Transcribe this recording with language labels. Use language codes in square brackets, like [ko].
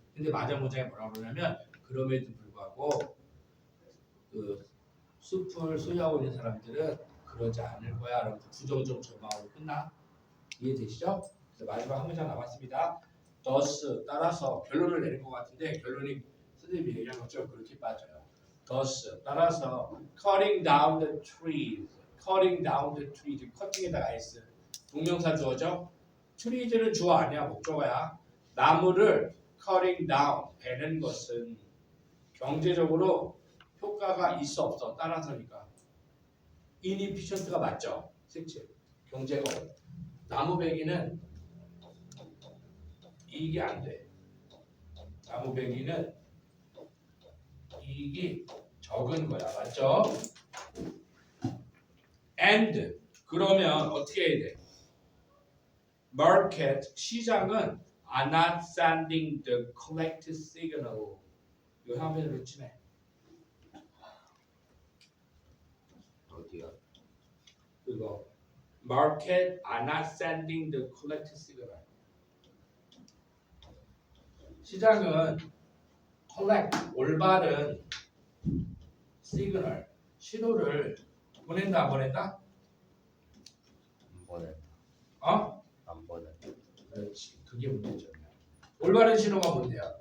[ko] 근데 마지막 문장에 뭐라고 그러냐면 그럼에도 불구하고 그 숲을 소유하고 있는 사람들은 그러지 않을 거야. 라고 부정적 전망으로 끝나. 이해되시죠? 마지막 한 문장 남았습니다. thus 따라서 결론을 내릴 것 같은데 결론이 선생님이 얘기한 것처럼 그렇게 빠져요. [en] thus 따라서 cutting down the trees cutting에다가 s [ko] 동명사 주어죠. trees는 주어 아니야 목적어야. 나무를 [en] cutting down [ko] 베는 것은 경제적으로 효과가 있어 없어 따라서니까 inefficient가 맞죠. 색칠 경제가 나무 베기는 이익이 안 돼. 나무 베기는 이익이 적은 거야. 맞죠? And 그러면 어떻게 해야 돼? [en] Market 시장은 are not sending the correct signal. [ko] 이거 한편으로 치네. 어디야? 그거 [en] Market are not sending the correct signal. [ko] 시장은 collect 올바른 시그널 신호를 보낸다 안 보낸다? 안 보내. 어? 안 보내. 그렇지 그게 문제점이야. 올바른 신호가 뭔데요?